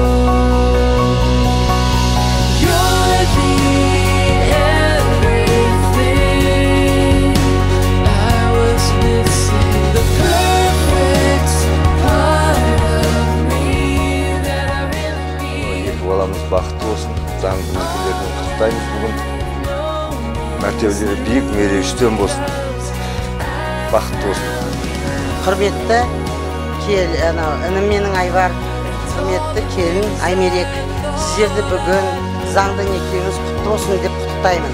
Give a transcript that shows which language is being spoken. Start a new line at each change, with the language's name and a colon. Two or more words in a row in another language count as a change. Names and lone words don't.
English: You're the everything I was missing. The perfect part of me that I really need.
Kazakh: Екі баламыз бақытты болсын. Заңды некелерін құттықтаймыз бүгін. Мәртебелері биік, мерейі үстем болсын. Бақытты болсын. Құрметті інім менің Айбар, құрметті келін Аймерек, сіздерді бүгін заңды некеңіз құтты болсын деп құттықтаймын.